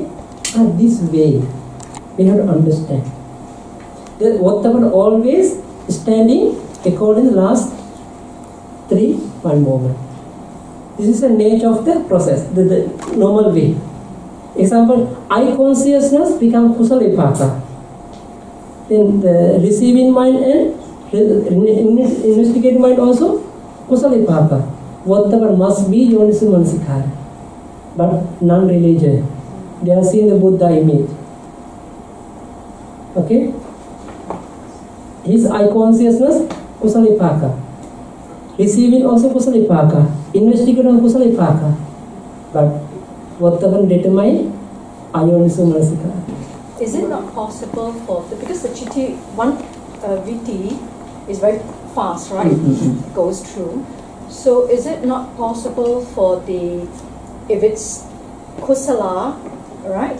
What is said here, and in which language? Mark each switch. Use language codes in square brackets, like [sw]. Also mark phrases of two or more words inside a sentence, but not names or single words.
[en] And this way we have to understand. The Vattapana always standing according to the last three mind movement. This is the nature of the process, the normal way. Example, I consciousness become [pi] kusala vipaka. [en] Then the receiving mind and investigating mind also [pi] kusala vipaka. [en] Whatever must be [pi] yoniso manasikara. [en] But non-religion, they are seeing the Buddha image. Okay? His I consciousness [pi] kusala vipaka. [en] Receiving also [pi] kusala vipaka. Investigating kusala vipaka. [en] But whatever determine [pi] ayoniso manasikara. [en] is it not possible for because the chitti one Vīthi is very fast, right? Goes through. So is it not possible for the if it's kusala, right?